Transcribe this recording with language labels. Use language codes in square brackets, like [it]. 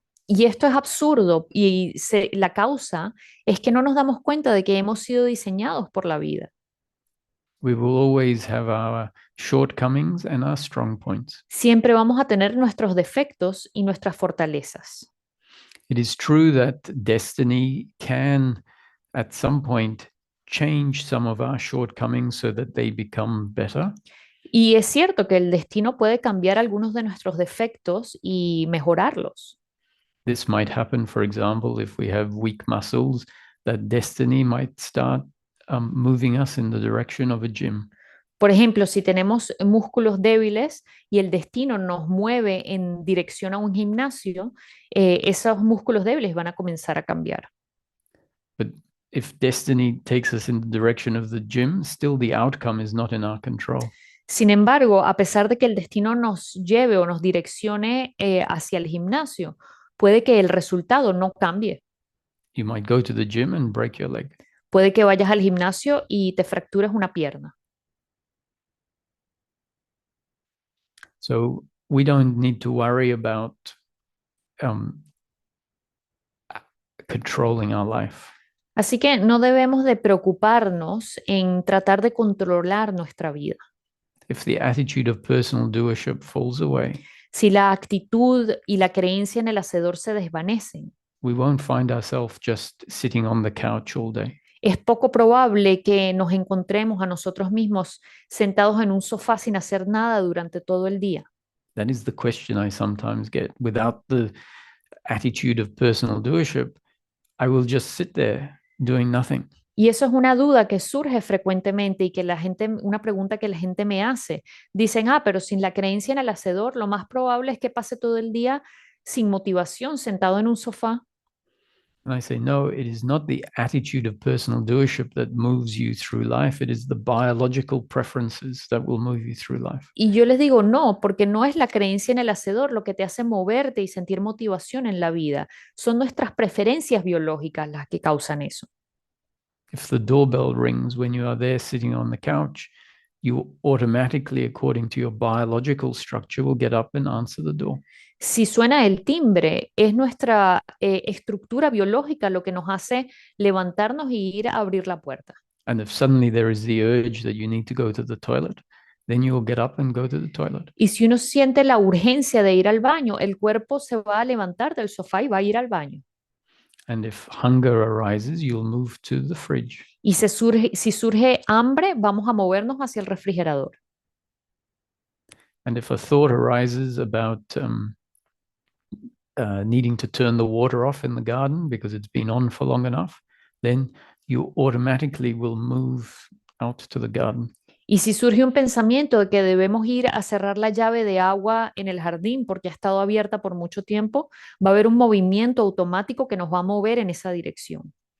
[es] Y esto es absurdo y la causa es que no nos damos cuenta de que hemos sido diseñados por la vida. [en] We will always have our shortcomings and our strong points. [es] Siempre vamos a tener nuestros defectos y nuestras fortalezas. [en] It is true that destiny can, at some point, change some of our shortcomings so that they become better. [es] Y es cierto que el destino puede cambiar algunos de nuestros defectos y mejorarlos. [en] This might happen, for example, if we have weak muscles, that destiny might start moving us in the direction of a gym. [es] Por ejemplo, si tenemos músculos débiles y el destino nos mueve en dirección a un gimnasio, esos músculos débiles van a comenzar a cambiar. [en] But if destiny takes us in the direction of the gym, still the outcome is not in our control. [es] Sin embargo, a pesar de que el destino nos lleve o nos direccione hacia el gimnasio, puede que el resultado no cambie. [en] You might go to the gym and break your leg. [es] Puede que vayas al gimnasio y te fractures una pierna. [en] So we don't need to worry about controlling our life. [es] Así que no debemos de preocuparnos en tratar de controlar nuestra vida. [en] If the attitude of personal doership falls away, [es] Si la actitud y la creencia en el hacedor se desvanecen, [en] we won't find ourselves just sitting on the couch all day. [es] es poco probable que nos encontremos a nosotros mismos sentados en un sofá sin hacer nada durante todo el día. [en] That is the question I sometimes get. Without the attitude of personal doership, I will just sit there doing nothing. [es] Y eso es una duda que surge frecuentemente y que una pregunta que la gente me hace. Dicen, pero sin la creencia en el hacedor, lo más probable es que pase todo el día sin motivación, sentado en un sofá. [en] And I say, no, it is not the attitude of personal doership that moves you through life. It is the biological preferences that will move you through life. [es] Y yo les digo, no, porque no es la creencia en el hacedor lo que te hace moverte y sentir motivación en la vida. Son nuestras preferencias biológicas las que causan eso. [en] If the doorbell rings when you are there sitting on the couch, you automatically, according to your biological structure, will get up and answer the door. [es] Si suena el timbre, es nuestra estructura biológica lo que nos hace levantarnos y ir a abrir la puerta. [en] And if suddenly there is the urge that you need to go to the toilet, then you will get up and go to the toilet. [es] Y si uno siente la urgencia de ir al baño, el cuerpo se va a levantar del sofá y va a ir al baño. [en] And if hunger arises, you'll move to the fridge. [es] Y si surge hambre, vamos a movernos hacia el refrigerador. [en] And if a thought arises about needing to turn the water off in the garden because it's been on for long enough, then you automatically will move out to the garden. [es] Y si surge un pensamiento de que debemos ir a cerrar la llave de agua en el jardín porque ha estado abierta por mucho tiempo, va a haber un movimiento automático que nos va a mover en esa dirección.